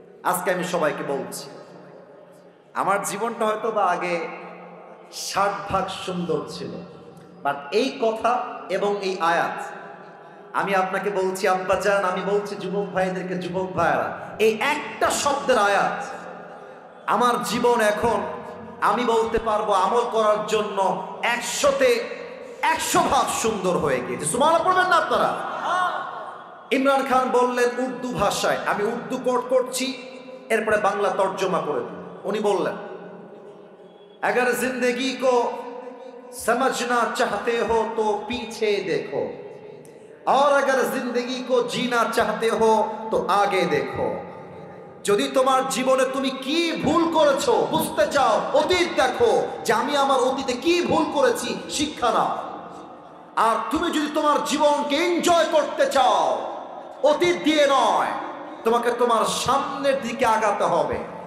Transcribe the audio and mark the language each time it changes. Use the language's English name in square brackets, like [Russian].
[Bangla] আজকে আমি সবাইকে বলছি, আমার জীবনটা হয়তো বা আগে 60 ভাগ সুন্দর ছিল, বাট এই কথা এবং এই আয়াত আমি আপনাকে বলছি আব্বাজান, আমি বলছি যুবক ভাইদেরকে, যুবক ভাইরা, এই একটা শব্দের আয়াত আমার জীবন এখন আমি বলতে পারবো আমল করার জন্য 100-তে 100 ভাগ সুন্দর হয়ে গিয়েছে। সুবহানাল্লাহ পড়বেন না আপনারা? ইমরান খান বললেন উর্দু ভাষায়, আমি উর্দু কোট করছি, এরপরে বাংলা তর্জমা করে দিই। উনি বললেন, [Hindi] अगर जिंदगी को समझना चाहते हो तो पीछे देखो, और अगर जिंदगी को जीना चाहते हो तो आगे देखो। [Bangla] যদি তোমার জীবনে তুমি কি ভুল করেছো বুঝতে চাও, অতীত দেখো যে আমি আমার অতীতে কি ভুল করেছি, শিক্ষা নাও। আর তুমি যদি তোমার জীবনকে এনজয় করতে চাও, অতীত দিয়ে নয়, তোমাকে তোমার সামনের দিকে আগাতে হবে।